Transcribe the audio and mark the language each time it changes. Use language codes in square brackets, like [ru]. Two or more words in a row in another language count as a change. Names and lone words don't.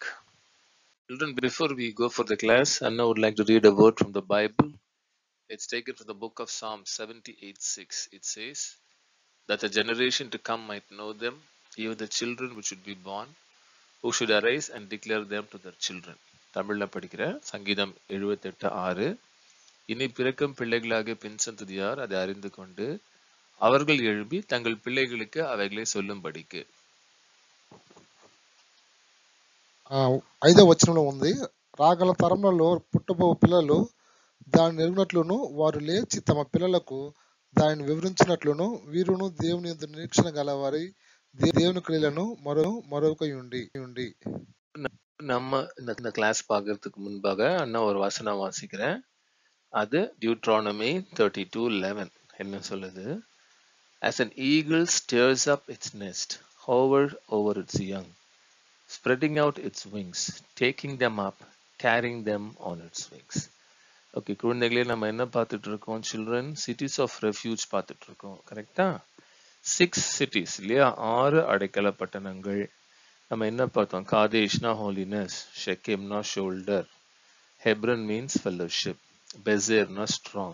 [en] Children, before we go for the class, Anna would like to read a word from the Bible. It's taken from the book of Psalm 78:6. It says, that the generation to come might know them, even the children which should be born, who should arise and declare them to their children. [ta] தமிழ்ல படிக்கிற சங்கீதம் 78:6. இனி பிறக்கும் பிள்ளைகளாக பின் சந்ததியார் அதை அறிந்து கொண்டு அவர்கள் எழுப்பி தங்கள் பிள்ளைகளுக்கு அவைகளை சொல்லும்படிக்கு. [te] 5వ వచనంలో ఉంది, రాగల తరంలో పుట్టబో పిల్లలు దాన్ని ఎరుగునట్లును వారు లేచి తమ పిల్లలకు దానిని వివరించినట్లును వీరును దేవుని యందు నిరీక్షణ గలవారి దేవుని క్రియలను మరొకయుండి. [ta] நம்ம இந்த கிளாஸ் பார்க்கறதுக்கு முன்பாக அண்ணா ஒரு வசனம் வாசிக்கிறேன். அது டியூட்ரானமி 32:11 என்ன சொல்லுது? [en] As an eagle stirs up its nest, hover over its young, spreading out its wings, taking them up, carrying them on its wings. [ta] ஓகே குழந்தைகளே, நம்ம என்ன பார்த்துட்டு இருக்கோம்? சில்ட்ரன், [en] cities of refuge [ta] பார்த்துட்டு இருக்கோம். கரெக்டா? 6 cities இல்லையா? 6 அடைக்கல பட்டணங்கள். நம்ம என்ன பார்த்தோம்? காதேஷ்னா ஹோலினஸ், ஷெக்கேம்னா ஷோல்டர், ஹெப்ரன் [en] means fellowship, [ta] பெசேர்னா ஸ்ட்ராங்.